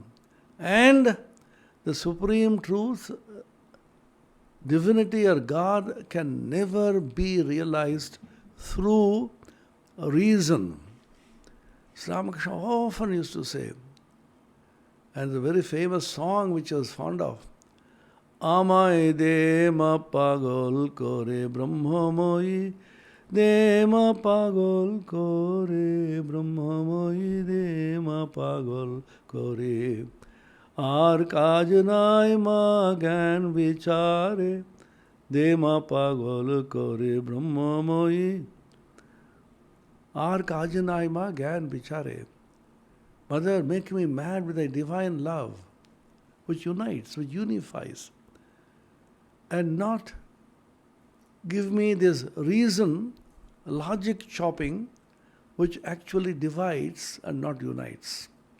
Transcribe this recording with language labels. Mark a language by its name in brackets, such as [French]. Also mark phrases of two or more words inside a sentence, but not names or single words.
[English] And the supreme truth, divinity or God, can never be realized through reason. Sri Ramakrishna often used to say, and the very famous song which I was fond of, [Bangla] আমায় দে মা পাগল করে ব্রহ্মময়ী, দে মা পাগল করে ব্রহ্মময়ী, দে মা পাগল করে. আর কাজ নাই মা জ্ঞান বিচারে, দে মা পাগল করে ব্রহ্মময়ী. আর কাজ নাই মা জ্ঞান বিচারে. [English] Mother, make me mad with thy divine love. which unites, which unifies, and not give me this reason, logic chopping, which actually divides and not unites.